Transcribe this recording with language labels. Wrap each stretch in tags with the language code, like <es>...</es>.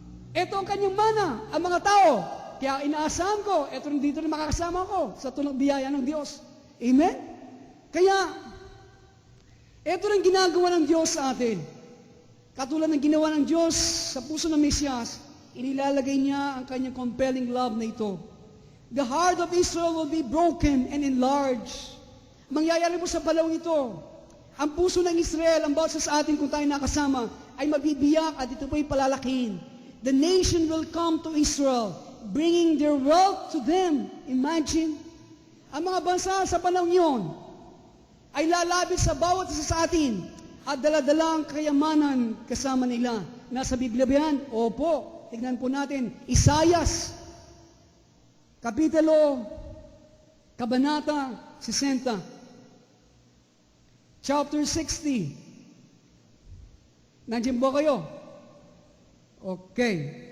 <tl>Ito ang kanyang mana, ang mga tao. Kaya inaasahan ko, ito rin dito na makakasama ko sa tulong biyaya ng Diyos. Amen? Kaya, ito rin ginagawa ng Diyos sa atin. Katulad ng ginawa ng Diyos sa puso ng Mesiyas, inilalagay niya ang kanyang compelling love na ito.</tl> <en>The heart of Israel will be broken and enlarged.</en> <tl>Mangyayari po sa panahon ito, ang puso ng Israel, ang bawat sa atin kung tayo nakasama, ay mabibiyak at ito po ay palalakihin.</tl> <en>The nation will come to Israel, bringing their wealth to them.</en> <tl>Imagine, ang mga bansa sa panahon yon ay lalapit sa bawat isa sa atin at dala-dala ang kayamanan kasama nila. Nasa Biblia ba yan? Opo. Tignan po natin. Isayas, Kapitulo, Kabanata 60, Chapter 60. Nandiyan ba kayo? Okay.</tl>